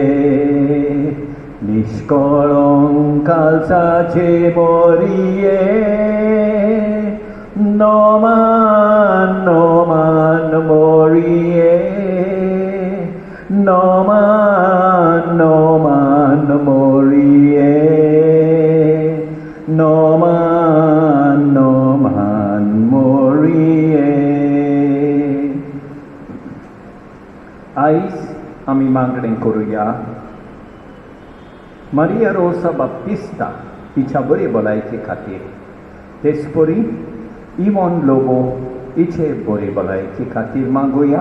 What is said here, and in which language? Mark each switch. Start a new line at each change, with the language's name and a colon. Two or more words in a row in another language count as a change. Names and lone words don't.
Konkani: niscolonkalzace morie, noman, noman morie, noman, noman morie, noman, noman morie. आईज आमी मागणें करुया. मारिया रोसा बाप्तिस्ता तिच्या बरे भलायके खातीर, तेचपरी इवॉन लोबो हिचे बरे भलायके खातीर मागुया.